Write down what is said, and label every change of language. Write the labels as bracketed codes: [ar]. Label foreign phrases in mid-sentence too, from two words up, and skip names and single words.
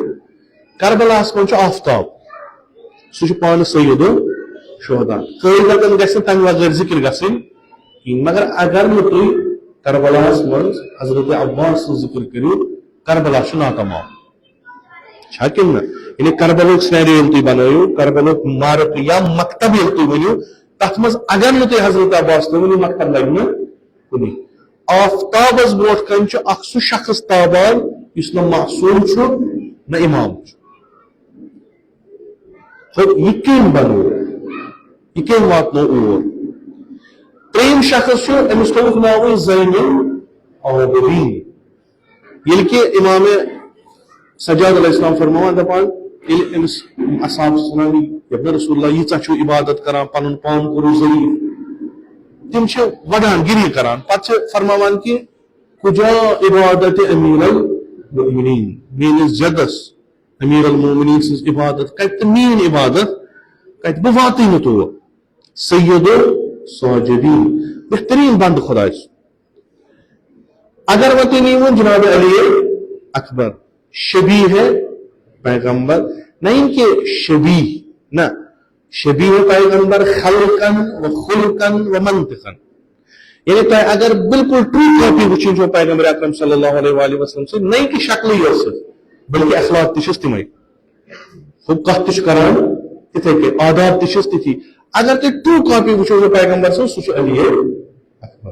[ks] کربلاہس منٛز چھُ آفتاب, سُہ چھُ پانہٕ سید الشہداء. قٲعدتن گژھِ نہٕ تمہِ بغٲر ذِکر گژھٕنۍ کِہیٖنۍ. مگر اگر نہٕ تُہۍ کربلاہس منٛز حضرت عباس سٕنٛز ذِکر کٔرِو, کربلا چھُ ناتمام. چھا کِنہٕ نہ؟ یعنی کربلُک سینریو ییٚلہِ تُہۍ بنٲیِو, کربلُک مارک یا مکتب ییٚلہِ تُہۍ ؤنِو, تتھ منٛز اگر نہٕ تُہۍ حضرت عباس تُہۍ ؤنِو مکتب لگہِ نہٕ کُنی. آفتابس برونٛٹھ کنۍ چھُ اکھ سُہ شخص تابان یُس نہٕ معصوٗم چھُ نہ امام چھُ. یہِ کٔمۍ بنوو, یہِ کٔمۍ واتنو اور. ترٛیٚیِم شخص چھُ, أمِس تھوٚوُکھ ناوٕے زین العابدیٖن. ییٚلہِ کہِ امام سجاد [ar] علیہ السلام [ks] فرماوان دپان ییٚلہِ أمِس اصحاب چھِ وَنان یبنہ [ar] رسول اللہ [ks] ییٖژاہ چھُو عبادت کران, پنُن پان کوٚرُو ضعیٖف, تِم چھِ وڑان گِری کران. پتہٕ چھِ فرماوان کہِ کُجا عبادت امیر المؤمنین, میٲنِس جدس امیر المؤمنین سٕنٛز عبادت کتہِ تہٕ میٲنۍ عبادت کتہِ, بہٕ واتٕے نہٕ تور. سید الساجدین, بہتریٖن بنٛدٕ خۄداے سُنٛد. اگر وۄنۍ تُہۍ نِیٖہون جناب علی اکبر, [ur] شبیہ ہے پیغمبر, نہ ان کے شبیہ, نہ شبیہ پیغمبر [ar] خلقن و خلقن و منطقن. [ks] یعنی تۄہہِ اگر بالکل [en] true copy [ks] وٕچھِنۍ چھو پیغمبر اکرم [ar] صلی اللہ علیہ وآلہ وسلم [ks] سۭتۍ, نہ کہِ شکلٕے یٲژ بلکہِ اخلاق تہِ چھِس تِمے, ہُہ کتھ تہِ چھُ کران تِتھے کٔنۍ, آداب تہِ چھِس تِتھی. اگر تُہۍ [en] true copy [ks] وٕچھو سُہ پیغمبر سٕنٛز, سُہ چھُ علی اکبر.